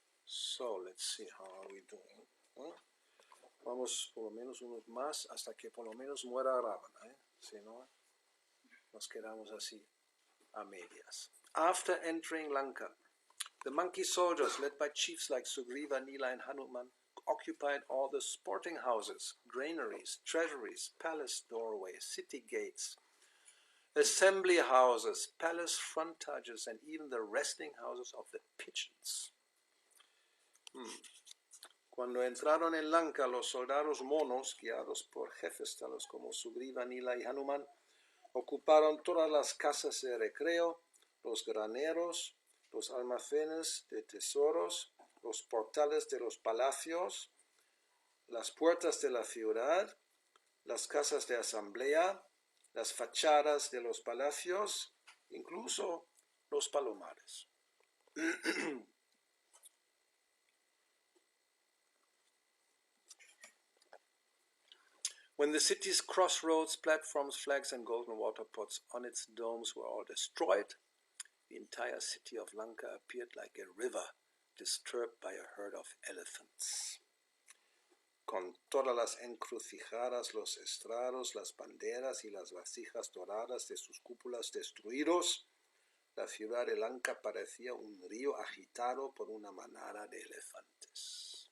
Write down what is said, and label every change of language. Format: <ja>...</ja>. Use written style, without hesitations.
<en>So, let's see, how are we doing?</en> <es>Vamos por lo menos unos más hasta que por lo menos muera Ravana, si no, nos quedamos así a medias.</es> <en>After entering Lanka, the monkey soldiers, led by chiefs like Sugriva, Nila, and Hanuman, occupied all the sporting houses, granaries, treasuries, palace doorways, city gates, assembly houses, palace frontages, and even the resting houses of the pigeons.</en> <es>Cuando entraron en Lanka, los soldados monos, guiados por jefes tales como Sugriva, Nila y Hanuman, ocuparon todas las casas de recreo, los graneros, los almacenes de tesoros, los portales de los palacios, las puertas de la ciudad, las casas de asamblea, las fachadas de los palacios, incluso los palomares.</es> <en>When the city's crossroads, platforms, flags, and golden water pots on its domes were all destroyed, the entire city of Lanka appeared like a river disturbed by a herd of elephants.</en> <es>Con todas las encrucijadas, los estrados, las banderas y las vasijas doradas de sus cúpulas destruidos, la ciudad de Lanka parecía un río agitado por una manada de elefantes.</es>